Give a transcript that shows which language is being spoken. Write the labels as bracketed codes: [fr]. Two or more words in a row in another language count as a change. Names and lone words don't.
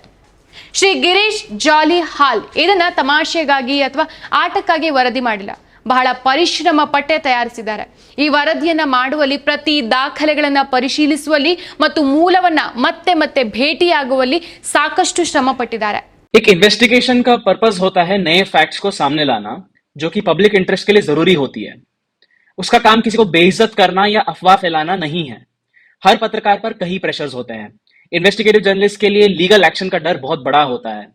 [kn] ಶ್ರೀ ಗಿರೀಶ್ ಜಾಲಿಹಾಲ್ ಇದನ್ನ ತಮಾಷೆಗಾಗಿ ಅಥವಾ ಆಟಕ್ಕಾಗಿ ವರದಿ ಮಾಡಿಲ್ಲ. ಬಹಳ ಪರಿಶ್ರಮ ಪಟ್ಟೆ ತಯಾರಿಸಿದ್ದಾರೆ. ಈ ವರದಿಯನ್ನ ಮಾಡುವಲ್ಲಿ ಪ್ರತಿ ದಾಖಲೆಗಳನ್ನ ಪರಿಶೀಲಿಸುವಲ್ಲಿ ಮತ್ತು ಮೂಲವನ್ನ ಮತ್ತೆ ಮತ್ತೆ ಭೇಟಿಯಾಗುವಲ್ಲಿ ಸಾಕಷ್ಟು ಶ್ರಮ ಪಟ್ಟಿದ್ದಾರೆ. [hi] एक इन्वेस्टिगेशन का पर्पस होता है नए फैक्ट्स को सामने लाना, जो कि [en] public interest [hi] के लिए जरूरी होती है. उसका काम किसी को बेइज्जत करना या अफवाह फैलाना नहीं है. हर पत्रकार पर कई प्रेशर्स होते हैं. [en] investigative journalist [hi] के लिए [en] legal action [hi] का डर बहुत बड़ा होता है.